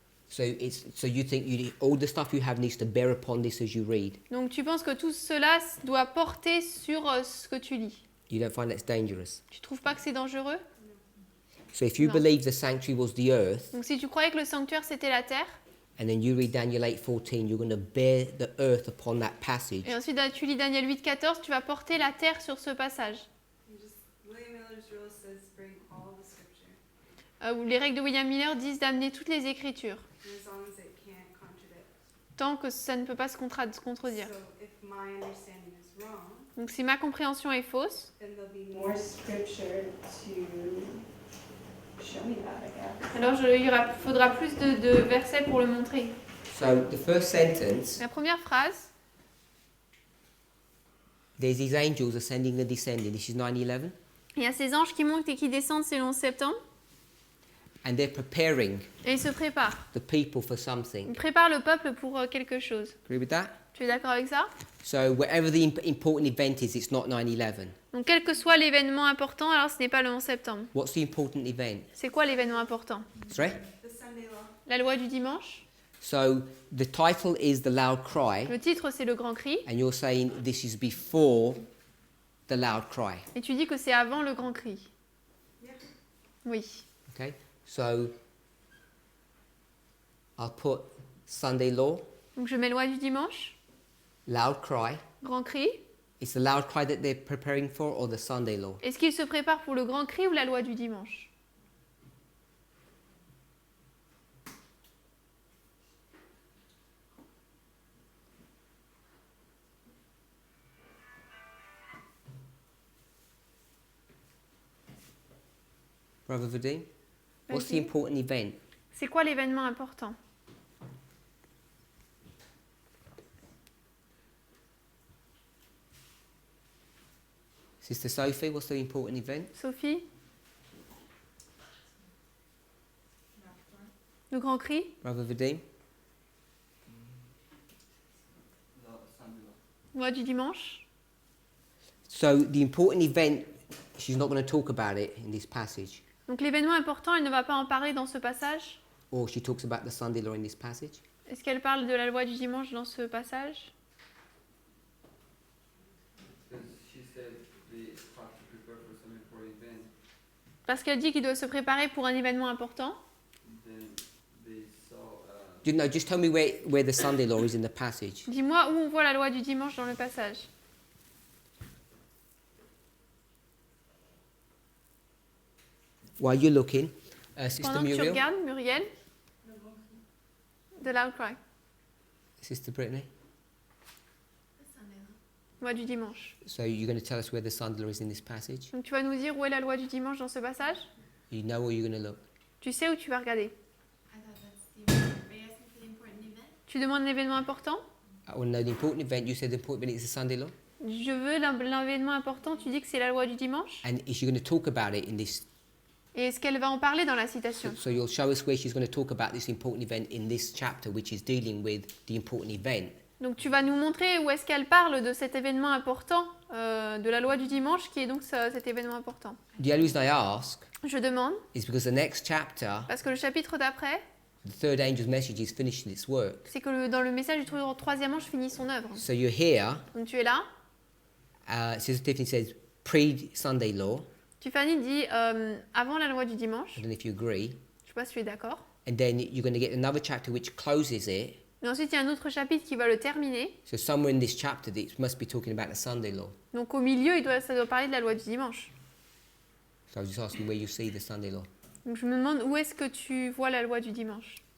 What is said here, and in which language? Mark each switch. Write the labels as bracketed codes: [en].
[en] So you think all the stuff you have needs to bear upon this as you read. [fr] Donc tu penses que tout cela doit porter sur ce que tu lis. [en] You don't find that's dangerous. [fr] Tu trouves pas que c'est dangereux? [en] So if you No. believe the sanctuary was the earth, [fr] Donc si tu croyais que le sanctuaire c'était la terre, [en] and then you read Daniel 8:14, you're going to bear the earth upon that passage. [fr] et ensuite tu lis Daniel 8,14, tu vas porter la terre sur ce passage. [en] William Miller's rule says bring all the scripture, [fr] Où les règles de William Miller disent d'amener toutes les écritures, [en] and as long as it can't contradict. [fr] tant que ça ne peut pas se contredire. [en] So if my understanding is wrong, [fr] Donc si ma compréhension est fausse, [en] then there'll be More scripture to show me that, I guess. [fr] alors faudra plus de versets pour le montrer. [en] So the first sentence, [fr] La première phrase, [en] there's these angels ascending and descending. This is 9/11, [fr] il y a ces anges qui montent et qui descendent, c'est le 11 septembre, [en] and they're preparing [fr] et ils se préparent. [en] the people for [fr] Ils [en] something. [fr] préparent le peuple pour quelque chose. [en] Agree with that? [fr] Tu es d'accord avec ça? [en] So whatever the important event is, it's not 9/11. [fr] Donc quel que soit l'événement important, alors ce n'est pas le 11 septembre. [en] What's the important event? [fr] C'est quoi l'événement important? [en] Sorry? the Sunday law. [fr] La loi du dimanche. [en] So the title is the loud cry, [fr] Le titre, c'est le grand cri. [en] and you're saying this is before the loud cry. [fr] Et tu dis que c'est avant le grand cri. [en] Yeah. [fr] Oui. [en] Okay? So I'll put Sunday law, [fr] Donc je mets loi du dimanche, [en] loud cry. [fr] grand cri. [en] It's the loud cry that they're preparing for, or the Sunday law? [fr] Est-ce qu'il se prépare pour le grand cri ou la loi du dimanche? [en] Brother Vadim? What's the important event? [fr] C'est quoi l'événement important? [en] Sister Sophie, what's the important event? Sophie? [fr] Le grand cri? [en] Brother Vadim? [fr] Loi du dimanche? [en] So the important event, she's not going to talk about it in this passage. [fr] Donc l'événement important, elle ne va pas en parler dans ce passage. [en] Or she talks about the Sunday law in this passage. [fr] Est-ce qu'elle parle de la loi du dimanche dans ce passage? [en] Because she said they have to prepare for some important event. [fr] Parce qu'elle dit qu'il doit se préparer pour un événement important. [en] Then they saw. No, just tell me where the Sunday law is in the passage. [fr] Dis-moi où on voit la loi du dimanche dans le passage. [en] While you're looking, Sister [fr] Pendant que tu Muriel, regardes, Muriel, de [en] loud cry, Sister Brittany. [fr] loi du dimanche. [en] So you're going to tell us where the Sunday law is in this passage? [fr] Donc tu vas nous dire où est la loi du dimanche dans ce passage? [en] You know where you're going to look. [fr] Tu sais où tu vas regarder? [en] I thought that's the, are you asking for the important event? [fr] Tu demandes l'événement important? [en] I want to know the important event. You said the important event is the Sunday law. [fr] Je veux l'événement important, tu dis que c'est la loi du dimanche? [en] And is she going to talk about it in this? [fr] Et est-ce qu'elle va en parler dans la citation? [en] So you'll show us where she's going to talk about this important event in this chapter, which is dealing with the important event. [fr] Donc tu vas nous montrer où est-ce qu'elle parle de cet événement important, de la loi du dimanche, qui est donc cet événement important. [en] The only reason I ask [fr] Je demande, [en] is because the next chapter, [fr] parce que le chapitre d'après, [en] the third angel's message is finishing its work. [fr] c'est que dans le message du troisième ange finit son œuvre. [en] So you're here. [fr] Donc tu es là. [en] Sister Tiffany says pre-Sunday law. [fr] Tiffany dit avant la loi du dimanche. [en] I don't know if you agree. [fr] Je sais pas si tu es d'accord. [en] And then you're going to get another chapter which closes it. [fr] Mais ensuite, il y a un autre chapitre qui va le terminer. [en] So somewhere in this chapter, it must be talking about the Sunday law. [fr] Donc au milieu, ça doit parler de la loi du dimanche. [en] So I was just asking where you see the Sunday law. [fr] Donc je me demande où est-ce que tu vois la loi du dimanche.